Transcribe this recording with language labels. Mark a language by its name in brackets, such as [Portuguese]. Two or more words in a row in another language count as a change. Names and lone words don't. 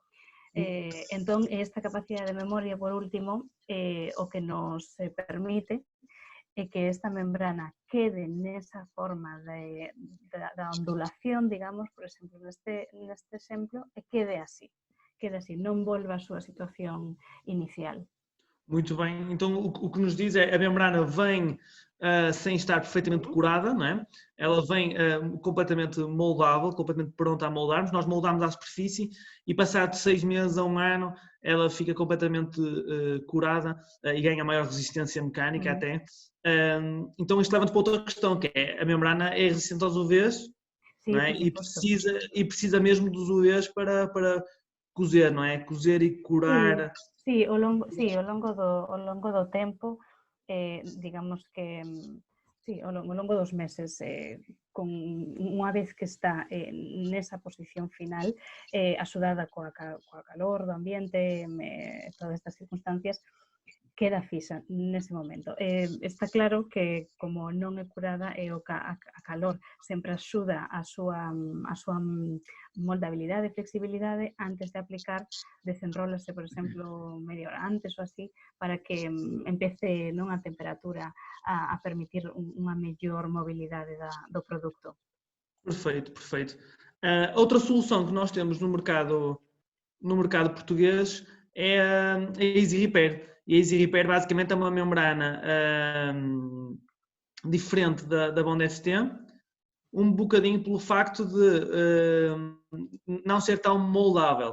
[Galician] Entón, esta capacidade de memoria, por último, o que nos permite é que esta membrana quede nesa forma da ondulación, digamos, por exemplo, neste exemplo, e quede así, non volva a súa situación inicial. [Portuguese] Muito bem. Então, o que nos diz é a membrana vem sem estar perfeitamente curada, não é? Ela vem completamente moldável, completamente pronta a moldarmos. Nós moldamos à superfície e, passado 6 meses a 1 ano, ela fica completamente curada e ganha maior resistência mecânica até. Então, isto leva-nos para outra questão, que é a membrana é resistente aos UVs, [Galician] Sí, [Portuguese] não é? [Galician] por [Portuguese] E precisa mesmo dos UVs para cozer, não é? Cozer e curar. [Galician] Sí, ao longo do tempo, digamos que sí, ao longo dos meses, con unha vez que está nesa posición final, axudada coa calor do ambiente, todas estas circunstancias, queda fixa nese momento. Está claro que como non é curada, a calor sempre axuda a súa moldabilidade e flexibilidade antes de aplicar, desenrólase, por exemplo, media hora antes ou así, para que empece non a temperatura a permitir unha mellor mobilidade do produto. [Portuguese] Perfeito, perfeito. Outra solução que nós temos no mercado português é a Easy Repair. E a Easy Repair basicamente é uma membrana diferente da Bond FT, um bocadinho pelo facto de não ser tão moldável.